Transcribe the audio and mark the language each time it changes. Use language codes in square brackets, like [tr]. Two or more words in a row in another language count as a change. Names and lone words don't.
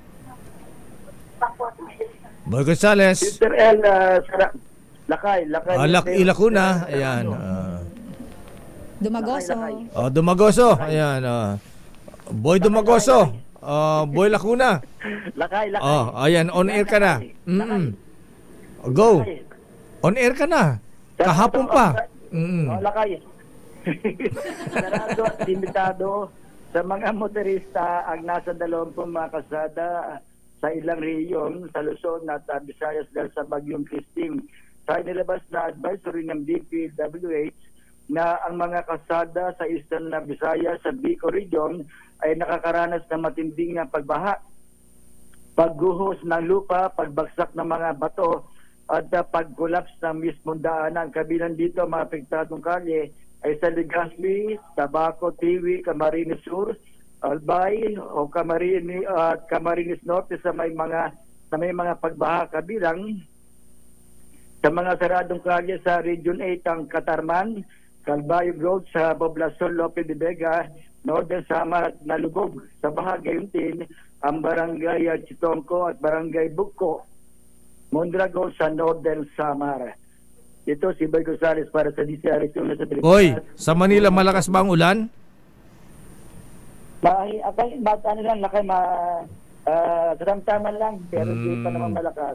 [tl] Gonzales. Sister L, lakay. Ilacuna. Ayan. Dumagoso. Dumagoso. Ayan. Boy Dumagoso. Boy Lacuna. Lakay. Ayan, [en] on air [tl] ka na. Go. [en] On air [tl] ka na. Kahapon pa. Lakay. Sarado at limitado sa mga motorista ang nasa 20 mga kasada sa ilang rehiyon sa Luzon at Visayas dahil sa bagyong Christine. Sa nilabas na advisory ng DPWH na ang mga kasada sa Eastern Visayas sa Bicol Region ay nakakaranas ng matinding pagbaha, pagguhos ng lupa, pagbagsak ng mga bato at pag-collapse ng mismong daanan. Kabilang dito mga apektadong kalye ay sa Legazpi, Tabaco, Tiwi, Camarines Sur, Albay o Camarines Norte sa may mga pagbaha. Kabilang sa mga saradong kalye sa Region 8 ang Katarman, Calvario Road sa Poblacion Lope de Vega, Northern Samar at nalubog sa bahagi din ang Barangay Chitongco at Barangay Bugco, Mondragon sa Northern Samar. Ito si Boy Gonzales para sa DCRS sa Pilipinas. Boy, sa Manila malakas ba ang ulan? Karamtaman lang pero di pa naman malakas.